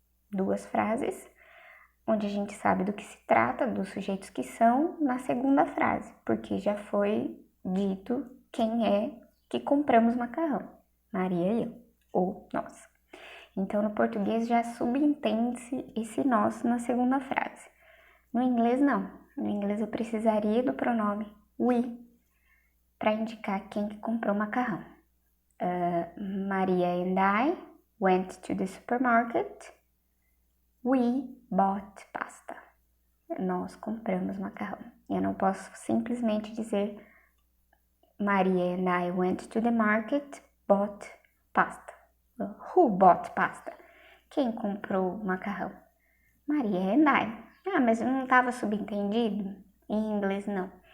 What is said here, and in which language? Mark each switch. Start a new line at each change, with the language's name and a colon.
Portuguese: 2 frases, onde a gente sabe do que se trata, dos sujeitos que são, na segunda frase, porque já foi dito quem é que compramos macarrão. Maria e eu, ou nós. Então, no português já subentende-se esse nós na segunda frase. No inglês, não. No inglês, eu precisaria do pronome we para indicar quem que comprou macarrão.
English: Maria and I went to the supermarket. We bought pasta.
Portuguese: Nós compramos macarrão. Eu não posso simplesmente dizer
English: Maria and I went to the market, bought pasta. Who bought pasta?
Portuguese: Quem comprou macarrão?
English: Maria and I.
Portuguese: Ah, mas não estava subentendido? Em inglês, não.